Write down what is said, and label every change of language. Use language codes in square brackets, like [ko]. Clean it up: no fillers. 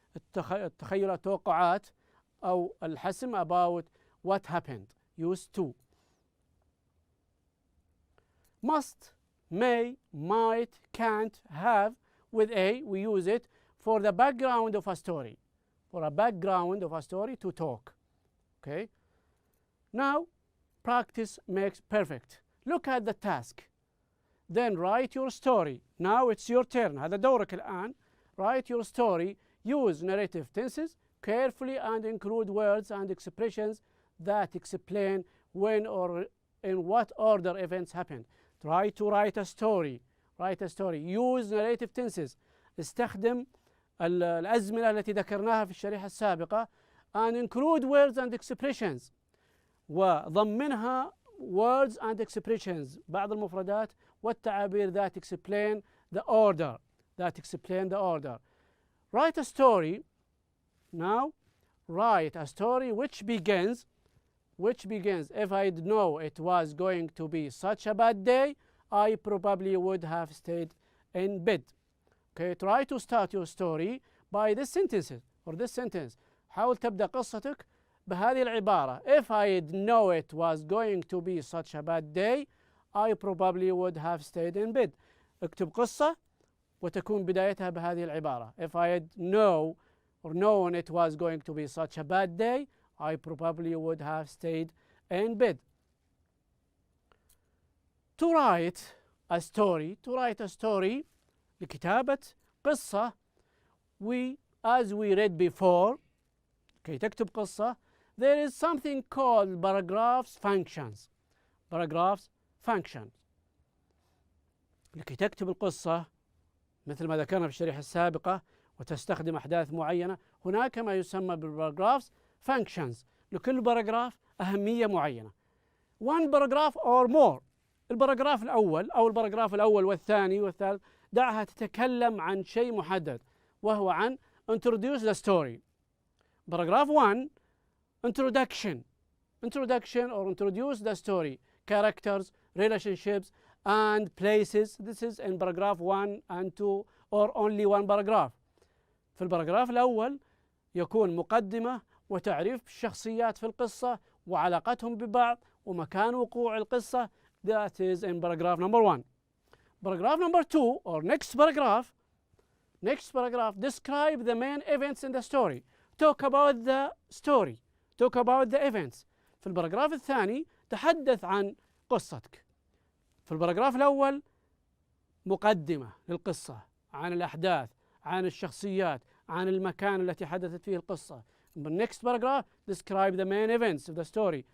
[ar] التخيل التوقعات أو الحسم [en] about what happened. Use to. Must, may, might, can't, have. With A, we use it for the background of a story. For a background of a story to talk. Okay? Now, practice makes perfect. Look at the task. Then write your story. Now it's your turn. [ar] هذا دورك الآن. [en] Write your story. Use narrative tenses carefully and include words and expressions that explain when or in what order events happened. Try to write a story. Write a story. Use narrative tenses. [ar] استخدم الأزمنة التي ذكرناها في الشريحة السابقة [en] and include words and expressions. [ar] وضمنها [en] words and expressions. [ar] بعض المفردات والتعابير [en] that explain the order. That explain the order. Write a story. Now, write a story which begins. If I'd know it was going to be such a bad day, I probably would have stayed in bed. Okay, try to start your story by this sentence or this sentence. [ar] حاول تبدأ قصتك بهذه العبارة. [en] If I'd know it was going to be such a bad day, I probably would have stayed in bed. [ar] اكتب قصة وتكون بدايتها بهذه العبارة. [en] If I'd know or known it was going to be such a bad day, I probably would have stayed in bed. To write a story. [ar] لكتابة قصة. [en] As we read before, [ar] كي تكتب قصة, [en] there is something called paragraphs functions. Paragraphs functions. [ar] لكي تكتب القصة مثل ما ذكرنا في الشريحة السابقة وتستخدم أحداث معينة، هناك ما يسمى بالباراجرافز functions. لكل باراجراف أهمية معينة. [en] one paragraph or more. [ar] الباراجراف الأول أو الباراجراف الأول والثاني والثالث دعها تتكلم عن شيء محدد وهو عن [en] introduce the story. Paragraph 1 introduction or introduce the story, characters, relationships and places. This is in paragraph 1 and 2 or only one paragraph. [ar] في الباراجراف الأول يكون مقدمة وتعريف الشخصيات في القصة وعلاقتهم ببعض ومكان وقوع القصة. [en] That is in paragraph number 1. Paragraph number 2 or next paragraph describe the main events in the story. Talk about the story. Talk about the events. [ar] في الباراجراف الثاني تحدث عن قصتك. في الباراجراف الأول مقدمة للقصة عن الأحداث، عن الشخصيات، عن المكان التي حدثت فيه القصة. [en] The next paragraph describe the main events of the story.